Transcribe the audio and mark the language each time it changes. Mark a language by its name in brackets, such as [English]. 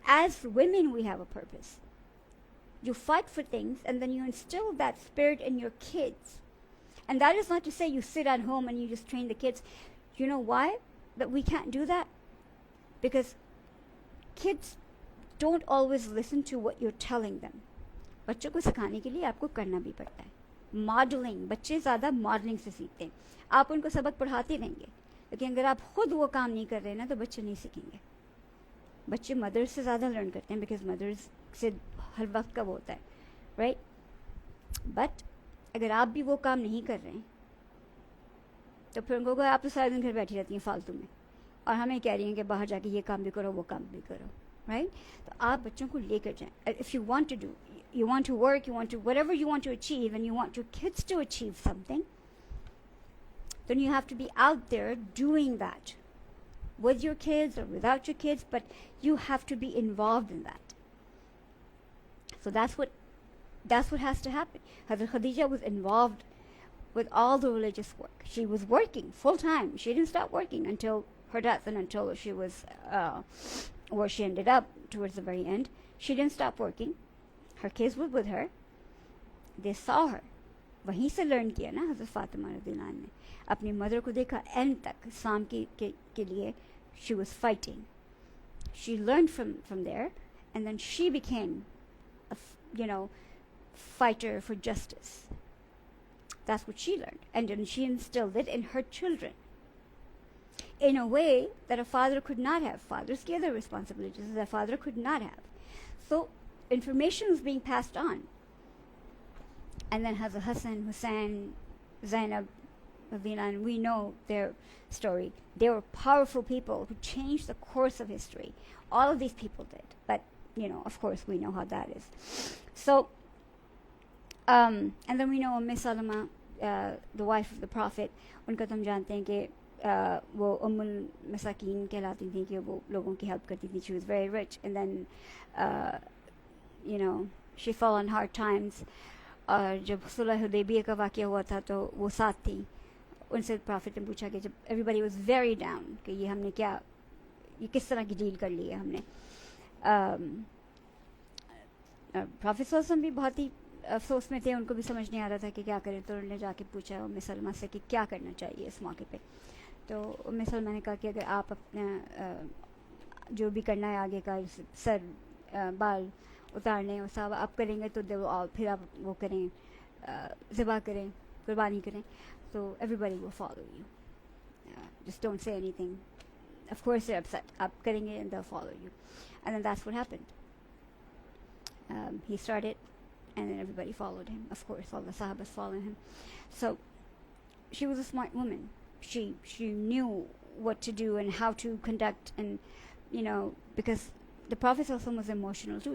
[English] As women, we have a purpose. You fight for things, and then you instill that spirit in your kids. And that is not to say you sit at home and you just train the kids. You know why that we can't do that? Because kids don't always listen to what you're telling them. [Hindi] बच्चों को सिखाने के लिए आपको करना भी पड़ता है. मॉडलिंग, बच्चे ज़्यादा मॉडलिंग से सीखते हैं. आप उनको सबक पढ़ाते रहेंगे, लेकिन अगर आप खुद वो काम नहीं कर रहे ना, तो बच्चे नहीं सीखेंगे. बच्चे मदर्स से ज़्यादा लर्न करते हैं, बिकॉज मदर्स से हर वक्त का वो होता है, राइट? बट अगर आप भी वो काम नहीं कर रहे हैं, तो फिर उनको आप तो सारा दिन घर बैठी रहती हैं फालतू में, और हमें कह रही हैं कि बाहर जाके ये काम भी करो, वो काम भी करो, राइट? तो आप बच्चों को लेकर जाएं. [English] If you want to do, you want to work, you want to, whatever you want to achieve, and you want your kids to achieve something, then you have to be out there doing that with your kids or without your kids, but you have to be involved in that. So that's what has to happen. Hazrat Khadija was involved with all the religious work. She was working full time. She didn't stop working until her death, and until she was where she ended up towards the very end. She didn't stop working. Her kids were with her. They saw her. [Hindi] वहीं से learn किया ना हज़रत फ़ातिमा रज़ियल्लाहु अन्हा ने. अपनी mother को देखा एंड तक इस्लाम के लिए. [English] She was fighting. She learned from there, and then she became a fighter for justice. That's what she learned, and then she instilled it in her children in a way that a father could not have. Fathers get other responsibilities that a father could not have. So information was being passed on. And then Hazrat Hassan, Hussein, Zainab, and we know their story. They were powerful people who changed the course of history. All of these people did. But, of course, we know how that is. So, and then we know Salama, the wife of the Prophet, [Hindi] उनका तो हम जानते हैं कि वो उम्मुल मसाकीन कहलाती थी, कि वो लोगों की हेल्प करती थी. [English] She was very rich. And then she fell on hard times. [Hindi] और जब सुलह हुदैबिया का वाक़या हुआ था, तो वो साथ थी. उनसे प्रॉफिट ने पूछा कि जब [English] everybody was very down, [Hindi] कि ये किस तरह की डील कर ली है हमने. प्रॉफिट सल्लल्लाहु भी बहुत ही अफसोस में थे. उनको भी समझ नहीं आ रहा था कि क्या करें. तो उन्होंने जाके पूछा उम्मे सलमा से कि क्या करना चाहिए इस मौके पे. तो उम्मे सलमा ने कहा कि अगर आप अपना जो भी करना है आगे का, सर बाल उतारने और सब आप करेंगे, तो फिर आप वो करें, ज़िबा करें, कुर्बानी करें, तो [English] everybody will follow you. Just don't say anything. Of course they're upset. [Hindi] आप करेंगे [English] and they'll follow you. And then that's what happened. He started, and then everybody followed him. Of course, all the sahabas followed him. So she was a smart woman. She knew what to do and how to conduct, and because the Prophet ﷺ was emotional too.